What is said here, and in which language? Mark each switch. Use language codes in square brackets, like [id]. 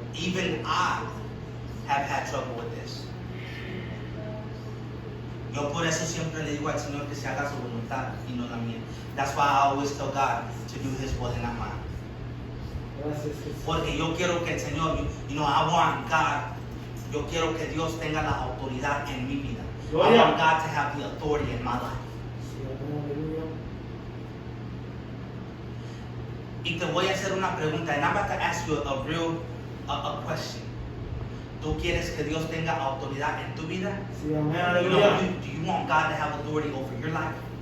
[en] Even I have had trouble with this. [es] Yo por eso siempre le digo al Señor que se haga su voluntad y no la mía. [en] That's why I always tell God to do His will and not mine. [es] Gracias, Jesús. Porque yo quiero que el Señor, [en] I want God, [es] yo quiero que Dios tenga la autoridad en mi vida. [en] I [es] Gloria. [en] want God to have the authority in my life. [es] Sí, amén, aleluya. Y te voy a hacer una pregunta, [en] and I'm about to ask you a real question. [es] ¿Tú quieres que Dios tenga autoridad en tu vida? Sí, amén, aleluya. [en] Do you want God to have authority over your life?